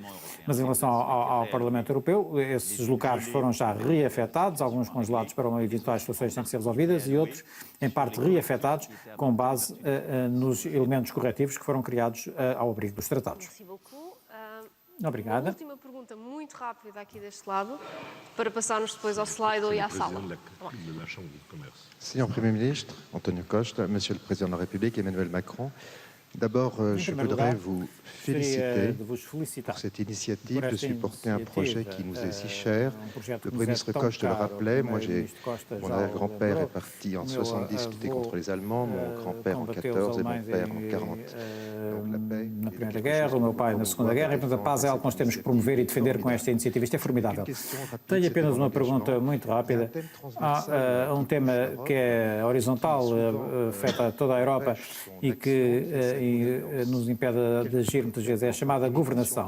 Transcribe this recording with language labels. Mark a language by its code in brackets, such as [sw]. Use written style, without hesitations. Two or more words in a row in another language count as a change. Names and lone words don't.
[pt] Mas em relação ao Parlamento Europeu, esses locais foram já reafetados, alguns congelados para eventuais situações que têm que ser resolvidas e outros, em parte, reafetados com base nos elementos corretivos que foram criados ao abrigo dos tratados. Obrigada. Uma última pergunta muito rápida aqui deste lado, para passarmos depois ao slide e à sala. Senhor Primeiro-Ministre, António Costa, [fr] Monsieur le Président de la République, Emmanuel Macron, d'abord, je voudrais vous féliciter pour cette initiative de supporter un projet qui nous est si cher. Le Premier ministre Costa le rappelait, mon grand-père est parti en 70 lutter contre les Allemands, mon grand-père en 14 et mon père en 40. [pt] Na Primeira Guerra, o meu pai na Segunda Guerra, e portanto a paz é algo que nós temos que promover e defender com esta iniciativa. Isto é formidável. Tenho apenas uma pergunta muito rápida. Há um tema que é horizontal, afeta toda a Europa e que nos impede de agir muitas vezes, é a chamada governação.